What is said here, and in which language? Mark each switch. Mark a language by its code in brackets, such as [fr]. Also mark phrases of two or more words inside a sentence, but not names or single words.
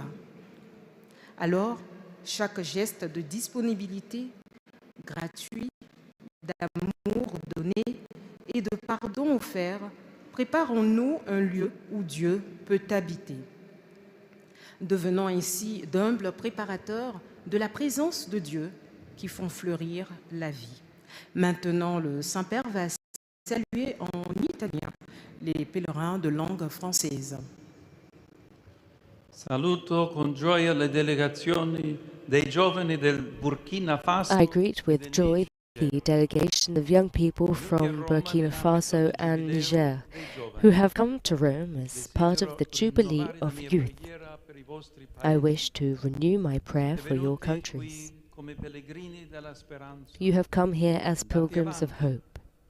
[fr] Alors, chaque geste de disponibilité, gratuit, d'amour donné et de pardon offert prépare en nous un lieu où Dieu peut habiter. Devenant ainsi d'humbles préparateurs de la présence de Dieu qui font fleurir la vie. Maintenant, le Saint-Père va saluer en italien les pèlerins de langue française. [it] Saluto con gioia le delegazioni dei giovani del Burkina Faso. [en] I greet with joy the delegation of young people from Burkina Faso and Niger who have come to Rome as part of the Jubilee of Youth. I wish to renew my prayer for your countries. You have come here as pilgrims of hope.